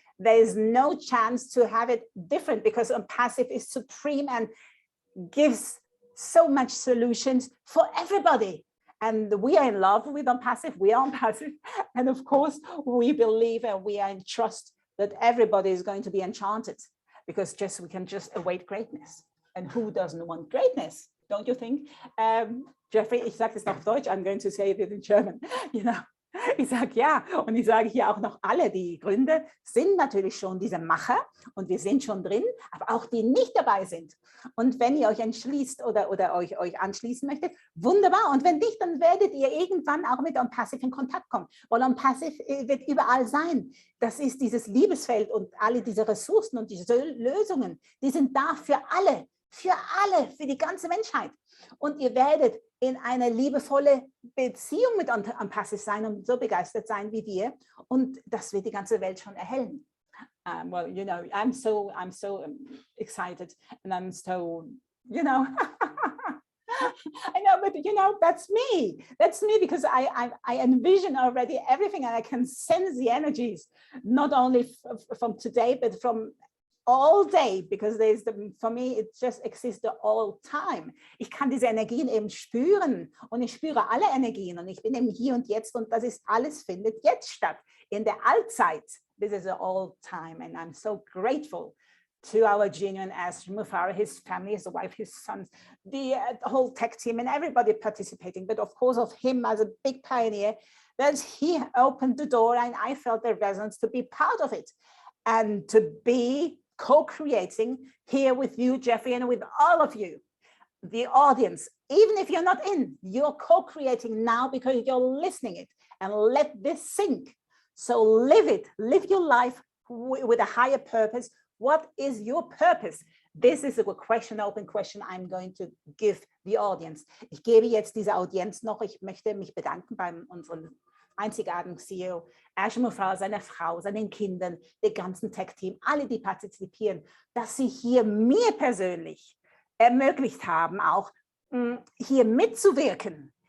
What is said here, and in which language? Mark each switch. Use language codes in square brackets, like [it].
[en] There is no chance to have it different because ONPASSIVE is supreme and gives so much solutions for everybody. And we are in love with ONPASSIVE, we are ONPASSIVE. And of course, we believe and we are in trust that everybody is going to be enchanted because we can just await greatness. And who doesn't want greatness? Don't you think? Jeffrey, [de] ich sage das auf Deutsch, [en] I'm going to say it in German. You know, [de] ich sage ja, und ich sage hier auch noch alle, die Gründer sind natürlich schon diese Macher und wir sind schon drin, aber auch die nicht dabei sind. Und wenn ihr euch entschließt oder euch anschließen möchtet, wunderbar. Und wenn nicht, dann werdet ihr irgendwann auch mit ONPASSIVE in Kontakt kommen, weil ONPASSIVE wird überall sein. Das ist dieses Liebesfeld und alle diese Ressourcen und diese Lösungen, die sind da für alle, für die ganze Menschheit. Und ihr werdet in eine liebevolle Beziehung mit ONPASSIVE sein und so begeistert sein wie wir. Und das wird die ganze Welt schon erhellen. [en] Well, you know, I'm so excited and I'm so, you know, I know, but you know, that's me because I envision already everything and I can sense the energies, not only from today, but from all day, because for me, it just exists the all time. [de] Ich kann diese Energien eben spüren und ich spüre alle Energien und ich bin eben hier und jetzt und das ist alles findet jetzt statt. In der Allzeit, [en] this is all time and I'm so grateful to our genuine as Mufareh, his family, his wife, his sons, the whole tech team and everybody participating, but of course of him as a big pioneer, that he opened the door and I felt the resonance to be part of it and to be co-creating here with you, Jeffrey, and with all of you, the audience. Even if you're not in, you're co-creating now because you're listening it and let this sink. So live it, live your life with a higher purpose. What is your purpose? This is a question, open question I'm going to give the audience. [de] Ich gebe jetzt diese Audienz noch. Ich möchte mich bedanken bei unserem einzigartigen CEO, Mufareh, seiner Frau, seinen Kindern, dem ganzen Tech-Team, alle, die partizipieren, dass sie hier mir persönlich ermöglicht haben, auch hier mitzuwirken.